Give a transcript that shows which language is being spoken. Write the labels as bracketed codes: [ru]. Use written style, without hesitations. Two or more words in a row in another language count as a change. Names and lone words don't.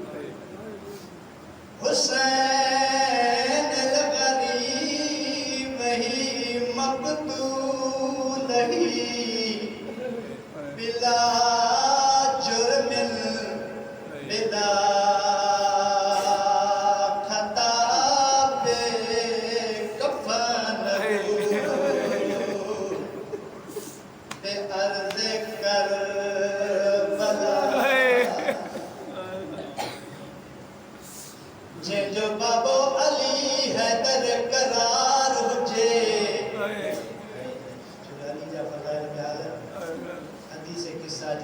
[ar] حسين الغريب هي مقتول هي بلا جرم بلا خطا بكفن بأرض كربلا [sd] जंहिंजो बाबो अली हैदर करार हुजे। अली जा फज़ाइल ॿिया हदीस किस्सा